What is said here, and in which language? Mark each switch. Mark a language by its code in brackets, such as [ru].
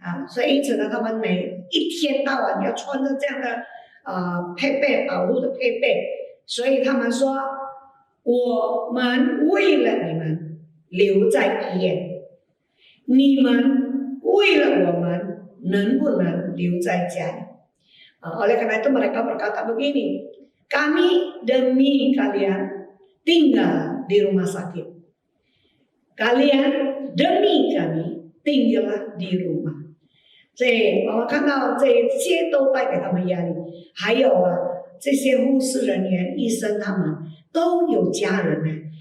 [zh] 所以因此呢，他们每一天到晚要穿着这样的配备，保护的配备。所以他们说，我们为了你们留在医院，你们为了我们能不能留在家里？ [id] oleh karena itu mereka berkata begini, kami demi kalian tinggal di rumah sakit, kalian demi kami tinggallah di rumah。 [zh] 所以我们看到这些都带给他们压力，还有这些护士人员、医生他们都有家人呢。